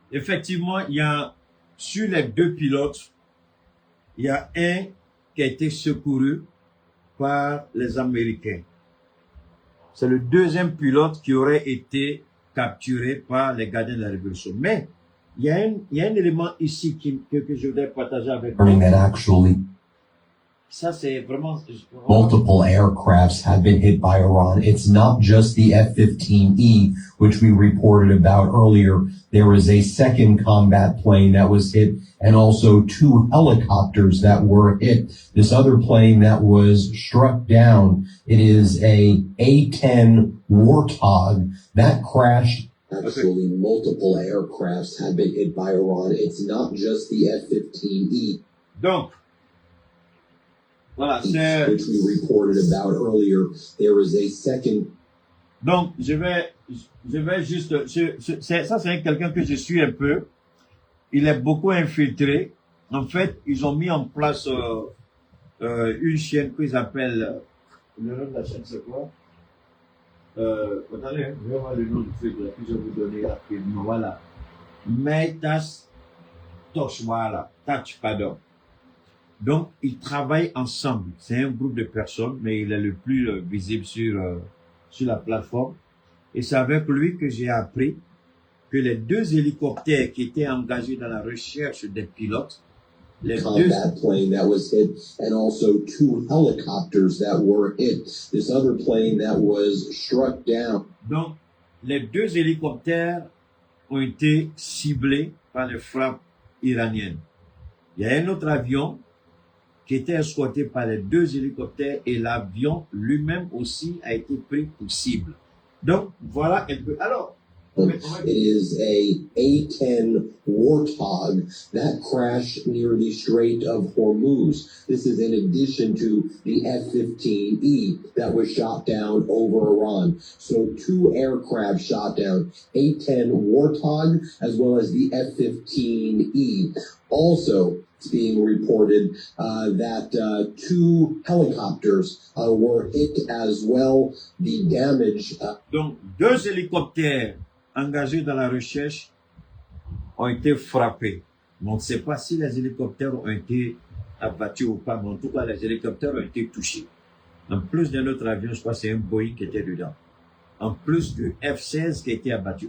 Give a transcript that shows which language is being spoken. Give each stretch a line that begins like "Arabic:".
French: Effectivement, il y a sur les 2 pilotes, il y a un qui a été secouru par les Américains. C'est le deuxième pilote qui aurait été capturé par les gardiens de la Révolution. Mais il y a un élément ici que je voudrais partager avec vous. Ça, c'est vraiment...
English: Multiple aircrafts have been hit by Iran. It's not just the F-15E, which we reported about earlier. There was a second combat plane that was hit, and also 2 helicopters that were hit. This other plane that was struck down, it is a A-10 Warthog that crashed. Actually, multiple aircrafts have been hit by Iran. It's not just the F-15E.
French: Donc, voilà, c'est...
English: Which we reported about earlier. There was a second.
French: Donc, je vais juste, ça c'est quelqu'un que je suis un peu. Il est beaucoup infiltré. En fait, ils ont mis en place une chaîne qu'ils appellent, le nom de la chaîne c'est quoi? Attendez, je vais voir le nom du truc là, que je vais vous donner rapidement. Voilà. Meitas Touch, voilà. Touch, pardon. Donc, ils travaillent ensemble. C'est un groupe de personnes, mais il est le plus visible sur la plateforme. Et c'est avec lui que j'ai appris que les 2 hélicoptères qui étaient engagés dans la recherche des pilotes Les deux,
English: combat plane that was hit and also 2 helicopters that were hit. This other plane that was struck down.
French: donc, les 2 hélicoptères ont été ciblés par les frappes iraniennes. Il y a un autre avion qui était escorté par les 2 hélicoptères et l'avion lui-même aussi a été pris pour cible. Donc, voilà un peu. Alors,
English: It is a A-10 Warthog that crashed near the Strait of Hormuz. This is in addition to the F-15E that was shot down over Iran. So 2 aircraft shot down, A-10 Warthog as well as the F-15E. Also, it's being reported that 2 helicopters were hit as well. The damage...
French: donc 2 hélicoptères engagés dans la recherche ont été frappés. On ne sait pas si les hélicoptères ont été abattus ou pas, mais en tout cas, les hélicoptères ont été touchés. En plus d'un autre avion, je crois que c'est un Boeing qui était dedans. En plus du F-16 qui a été abattu.